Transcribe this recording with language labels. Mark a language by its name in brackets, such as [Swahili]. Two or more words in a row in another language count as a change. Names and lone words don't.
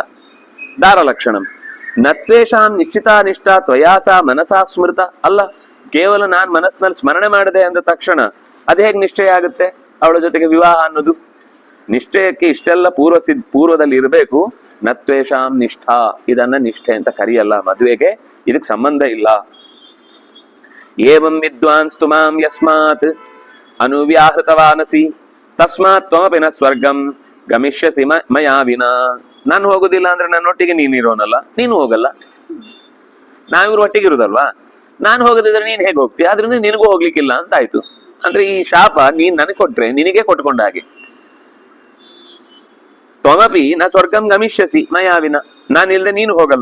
[Sanskrit] ದಾರ ಲಕ್ಷಣಂ ನತ್ವೇಷಾಂ ನಿಶ್ಚಿತಾನಿಷ್ಠ ತ್ವಯಾಸ ಮನಸಾ ಸ್ಮೃತ. [Kannada] ಅಲ್ಲ, ಕೇವಲ ನಾನ್ ಮನಸ್ಸಿನಲ್ಲಿ ಸ್ಮರಣೆ ಮಾಡಿದೆ ಅಂದ ತಕ್ಷಣ ಅದು ಹೇಗೆ ನಿಶ್ಚಯ ಆಗುತ್ತೆ ಅವಳ ಜೊತೆಗೆ ವಿವಾಹ ಅನ್ನೋದು? ನಿಶ್ಚಯಕ್ಕೆ ಇಷ್ಟೆಲ್ಲ ಪೂರ್ವದಲ್ಲಿ ಇರಬೇಕು. [Sanskrit] ನತ್ವೇಷಾಂ ನಿಷ್ಠಾ, [Kannada] ಇದನ್ನ ನಿಷ್ಠೆ ಅಂತ ಕರೆಯಲ್ಲ ಮದುವೆಗೆ, ಇದಕ್ಕೆ ಸಂಬಂಧ ಇಲ್ಲ. [Sanskrit] ಏವಂ ವಿದ್ವಾಂಸ್ತು ಮಾಂ ಯಸ್ಮಾತ್ ಅನುವ್ಯಾಹೃತವಾನಸಿ ತಸ್ಮಾತ್ ತ್ವಮಪಿ ನ ಸ್ವರ್ಗಂ ಗಮಿಷ್ಯಸಿ ಮಯಾ ವಿನಾ. [Kannada] ನಾನು ಹೋಗುದಿಲ್ಲ ಅಂದ್ರೆ ನನ್ನೊಟ್ಟಿಗೆ ನೀನಿರೋನಲ್ಲ, ನೀನು ಹೋಗಲ್ಲ. ನಾವಿರು ಒಟ್ಟಿಗೆ ಇರುದಲ್ವಾ, ನಾನು ಹೋಗದಿದ್ರೆ ನೀನ್ ಹೇಗೆ ಹೋಗ್ತೀಯ? ಆದ್ರಿಂದ ನಿನಗೂ ಹೋಗ್ಲಿಕ್ಕಿಲ್ಲ ಅಂತ ಆಯ್ತು. ಅಂದ್ರೆ ಈ ಶಾಪ ನೀನ್ ನನಗೆ ಕೊಟ್ರೆ ನಿನಗೆ ಕೊಟ್ಕೊಂಡ ಹಾಗೆ. [Sanskrit] ತ್ವಮಪಿ ನ ಸ್ವರ್ಗಂ ಗಮಿಷ್ಯಸಿ ಮಯಾವಿನ, [Kannada] ನಾನಿಲ್ದೆ ನೀನು ಹೋಗಲ್ಲ.